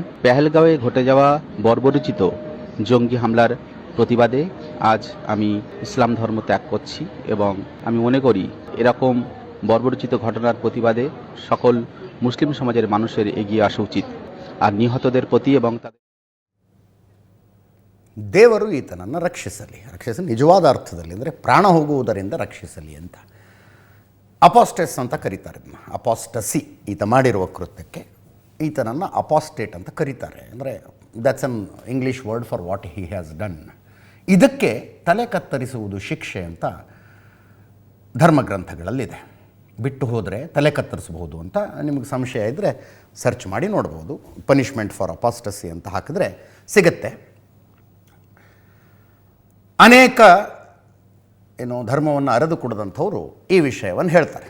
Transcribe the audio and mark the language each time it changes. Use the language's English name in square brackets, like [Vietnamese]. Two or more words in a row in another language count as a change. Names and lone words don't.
[Bangla] পেহেলগাঁওয়ে ঘটে যাওয়া বর্বরোচিত জঙ্গি হামলার প্রতিবাদে আজ আমি ইসলাম ধর্ম ত্যাগ করছি এবং আমি মনে করি এরকম বর্বরোচিত ঘটনার প্রতিবাদে সকল মুসলিম সমাজের মানুষের এগিয়ে আসা উচিত। আর নিহতদের প্রতি এবং তাদের [Kannada] ದೇವರು ಈತನನ್ನು ರಕ್ಷಿಸಲಿ ನಿಜವಾದ ಅರ್ಥದಲ್ಲಿ, ಅಂದರೆ ಪ್ರಾಣ ಹೋಗುವುದರಿಂದ ರಕ್ಷಿಸಲಿ ಅಂತ ಅಪಾಸ್ಟೇಸ್ ಅಂತ ಕರೀತಾರೆ. ಅಪಾಸ್ಟಸಿ ಈತ ಮಾಡಿರುವ ಕೃತ್ಯಕ್ಕೆ ಈತನನ್ನು ಅಪಾಸ್ಟೇಟ್ ಅಂತ ಕರೀತಾರೆ. [English] ಅಂದರೆ that's an English word for what he has done. [Kannada] ಇದಕ್ಕೆ ತಲೆ ಕತ್ತರಿಸುವುದು ಶಿಕ್ಷೆ ಅಂತ ಧರ್ಮಗ್ರಂಥಗಳಲ್ಲಿದೆ. ಬಿಟ್ಟು ಹೋದರೆ ತಲೆ ಕತ್ತರಿಸಬಹುದು ಅಂತ ನಿಮಗೆ ಸಂಶಯ ಇದ್ದರೆ ಸರ್ಚ್ ಮಾಡಿ ನೋಡ್ಬೋದು. [English] punishment for apostasy [Kannada] ಅಂತ ಹಾಕಿದ್ರೆ ಸಿಗುತ್ತೆ. ಅನೇಕ ಧರ್ಮವನ್ನು ಅರೆದು ಕೊಡದಂಥವರು ಈ ವಿಷಯವನ್ನು ಹೇಳ್ತಾರೆ.